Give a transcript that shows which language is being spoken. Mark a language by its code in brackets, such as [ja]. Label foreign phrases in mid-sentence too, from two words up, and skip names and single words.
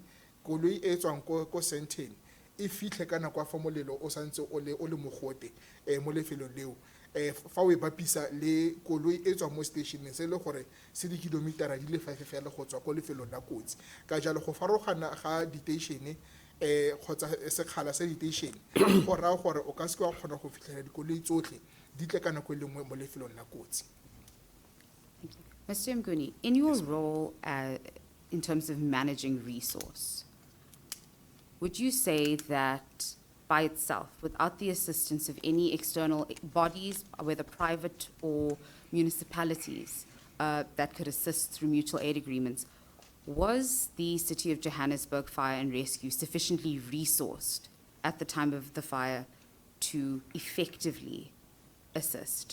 [tn] koloi e tswang ko Sentin e fitlhe ka nako ya fa molelo o santse o le mogote mo lefelong leo fa o e bapisa le koloi e tswang mo stationeng se le gore se di kilometera di le 5 fela go tswa ko lefelong la kotsi ka jalo go farologana ga diteišene kgotsa sekgala sa diteišene go raya gore o ka seke wa kgona go fitlhelela dikoloi tsotlhe di tle ka nako e le nngwe mo lefelong la kotsi. [en] Mr. Mguni, in your role in terms of managing resource, would you say that by itself, without the assistance of any external bodies, whether private or municipalities, that could assist through mutual aid agreements, was the City of Johannesburg Fire and Rescue sufficiently resourced at the time of the fire to effectively assist?